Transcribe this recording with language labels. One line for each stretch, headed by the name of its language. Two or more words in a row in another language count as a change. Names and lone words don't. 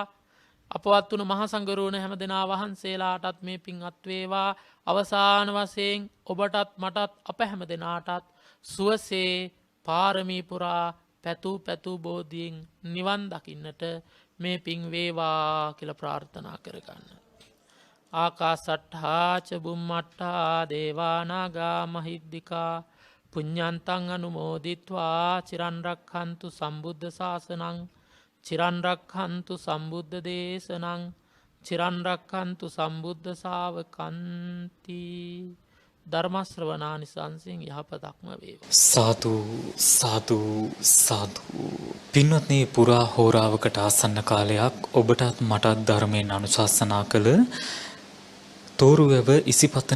Sinhala: අපවත් වුණු මහා සංඝරුවන හැම දෙනා වහන්සේලාටත් මේ පින් අත් වේවා. අවසාන වශයෙන් ඔබටත් මටත් අප හැම දෙනාටත් සුවසේ පාරමී පුරා පැතු බෝධියෙන් නිවන් දකින්නට මේ පින් වේවා කියලා ප්‍රාර්ථනා කරගන්න.
Pali: ආකාසට්ඨා ච බුම්මට්ඨා දේවා නාග මහිද්దికා පුඤ්ඤන්තං අනුමෝදිත්වා චිරන් රක්ඛන්තු සම්බුද්ධ ශාසනං චිරන් රක්ඛන්තු සම්බුද්ධ දේශනං චිරන් රක්ඛන්තු සම්බුද්ධ ශාවකන්ති.
Sinhala: ධර්ම ශ්‍රවණානිසංසයෙන් යහපතක්ම වේවා. සාදු සාදු සාදු. පින්වත්නි, පුරා හෝරාවකට ආසන්න කාලයක් ඔබටත් මටත් ධර්මයෙන් අනුශාසනා කළ තෝරුවැව ඉසිපතන